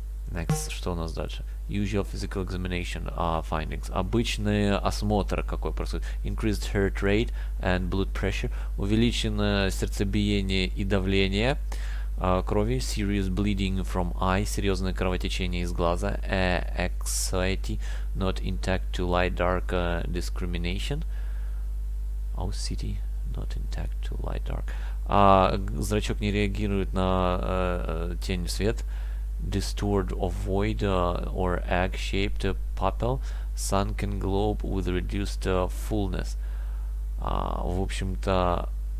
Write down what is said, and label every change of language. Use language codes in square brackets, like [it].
[ru] Next, что у нас дальше? [en] Usual physical examination findings. [ru] Обычный осмотр какой происходит. [en] Increased heart rate and blood pressure. [ru] Увеличено сердцебиение и давление крови. [en] Serious bleeding from eye. [ru] Серьезное кровотечение из глаза. [en] Anxiety not intact to light dark discrimination. OCT not intact to light dark. [ru] Зрачок не реагирует на тень, свет. [en] Distorted ovoid or egg-shaped pupil, sunken globe with reduced fullness. [ru] В общем-то,